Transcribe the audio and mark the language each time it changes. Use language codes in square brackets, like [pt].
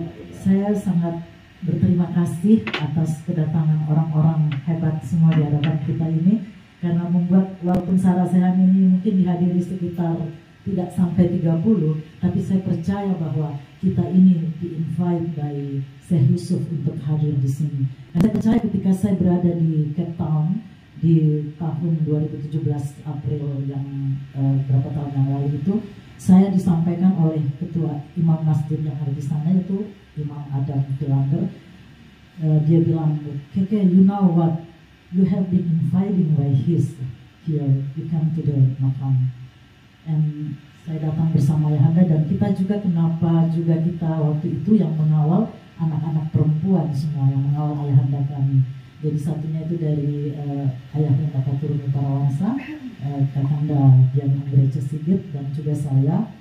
[id] Saya sangat berterima kasih atas kedatangan orang-orang hebat semua di hadapan kita ini, karena membuat walaupun Sarasehan ini mungkin dihadiri sekitar tidak sampai 30, tapi saya percaya bahwa kita ini di-invite by Syekh Yusuf untuk hadir di sini. Dan saya percaya ketika saya berada di Cape Town di tahun 2017 April yang berapa tahun yang lalu itu, saya disampaikan oleh ketua imam masjid yang ada di sana, yaitu Imam Adam Philander. Dia bilang, [en] Keke, you know what, you have been inviting by his here, you come to the makam. [id] And saya datang bersama Ayahanda, dan kita juga kenapa juga kita waktu itu yang mengawal anak-anak perempuan semua, yang mengawal Ayahanda kami. Jadi satunya itu dari Ayahanda Bapak Turun Parawansa, Kakanda Dian Anggereja Sigit, dan juga saya